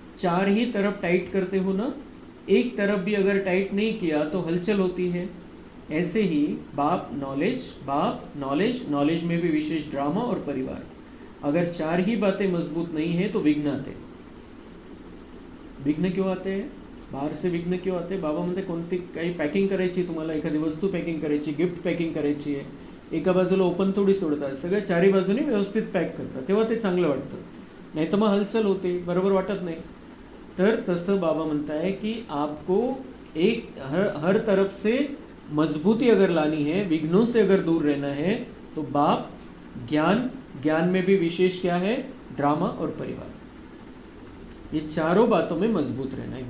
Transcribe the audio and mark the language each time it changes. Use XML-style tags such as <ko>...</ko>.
<hi>4 ही तरफ टाइट करते हो ना। एक तरफ भी अगर टाइट नहीं किया तो हलचल होती है। ऐसे ही बाप नॉलेज में भी विशेष ड्रामा और परिवार, अगर 4 ही बातें मजबूत नहीं है तो विघ्न आते। विघ्न क्यों आते हैं? बाहेर से विघ्न क्यों आते?</hi> <mr>बाबा म्हणते कोणती काही पॅकिंग करायची, तुम्हाला एखादी वस्तू पॅकिंग करायची, गिफ्ट पॅकिंग करायची आहे, एका बाजूला ओपन थोडी सोडतात, सगळ्या चारी बाजूने व्यवस्थित पॅक करतात, तेव्हा ते चांगलं वाटतं. नाही तर मग हलचल होते, बरोबर वाटत नाही. तर तसं बाबा म्हणताय कि</mr> <hi>आपको एक हर तरफ से मजबूती अगर लानी है, विघ्नों से अगर दूर रहना है, तो बाप, ज्ञान में भी विशेष क्या है? ड्रामा और परिवार. ये चारों बातों में मजबूत रहना है.</hi>